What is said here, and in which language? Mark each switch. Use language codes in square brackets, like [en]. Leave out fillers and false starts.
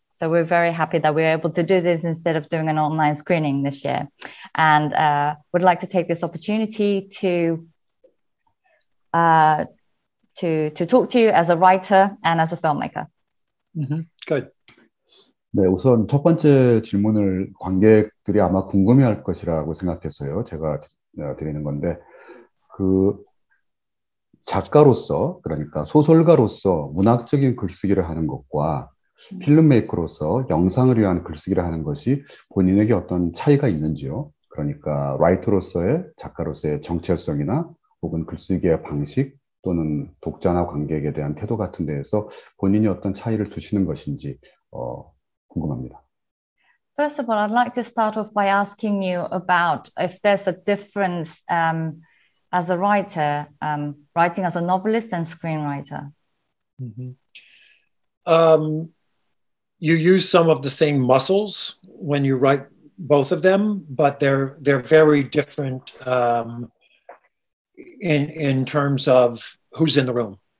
[en] So we're very happy that we're able to do this instead of doing an online screening this year. And would like to take this opportunity to talk to you as a writer and as a filmmaker. Good. [ko] 네, 우선 첫 번째 질문을 관객들이 아마 궁금해할 것이라고 생각해서요. 제가 드리는 건데 그 작가로서 그러니까 소설가로서 문학적인 글쓰기를 하는 것과 필름메이커로서 영상을 위한 글쓰기를 하는 것이 본인에게 어떤 차이가 있는지요? 그러니까 라이터로서의 작가로서의 정체성이나 혹은 글쓰기의 방식 또는 독자나 관객에 대한 태도 같은 데에서 본인이 어떤 차이를 두시는 것인지 궁금합니다. [en] First of all, I'd like to start off by asking you about if there's a difference as a writer, writing as a novelist and screenwriter. You use some of the same muscles when you write both of them, but they're very different in terms of who's in the room.